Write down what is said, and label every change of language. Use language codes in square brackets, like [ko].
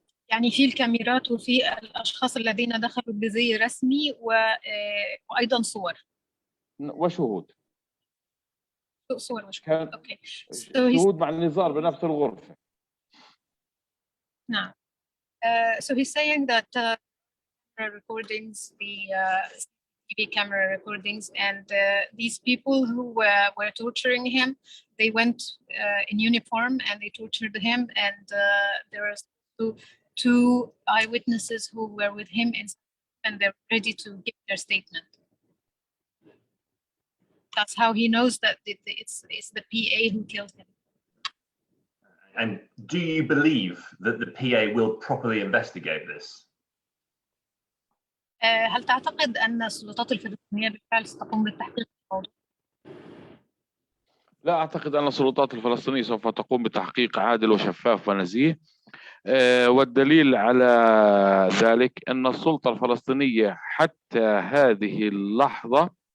[ar] يعني في الكاميرات وفي الاشخاص الذين دخلوا بزي رسمي وايضا صور وشهود. كان اوكي شهود مع النزار بنفس الغرفة. نعم. [en] So he's saying that recordings, the TV camera recordings, and these people who were torturing him, they went in uniform and they tortured him, and there are two eyewitnesses who were with him and they're ready to give their statement. That's how he knows that it's the PA who killed him. And do you believe that the PA will properly investigate this? [ar] هل تعتقد أن السلطات الفلسطينية بالفعل ستقوم بالتحقيق في الموضوع؟ لا أعتقد أن السلطات الفلسطينية سوف تقوم بتحقيق عادل وشفاف ونزيه، والدليل على ذلك أن السلطة الفلسطينية حتى هذه اللحظة